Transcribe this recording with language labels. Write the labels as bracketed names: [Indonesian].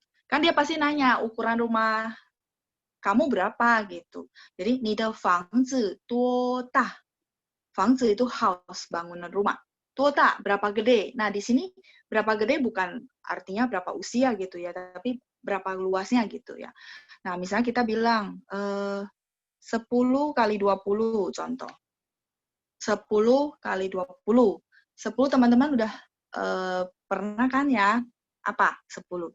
[Indonesian] Kan dia pasti nanya ukuran rumah kamu berapa gitu. [Chinese] Jadi 你的房子多大? 房子 [Indonesian] itu house, bangunan rumah. [Chinese] 多大 [Indonesian] berapa gede. Nah, di sini berapa gede bukan artinya berapa usia gitu ya, tapi berapa luasnya gitu ya. Nah, misalnya kita bilang 10 kali 20 contoh. 10 kali 20. 10 teman-teman udah pernah kan ya? Apa? 10.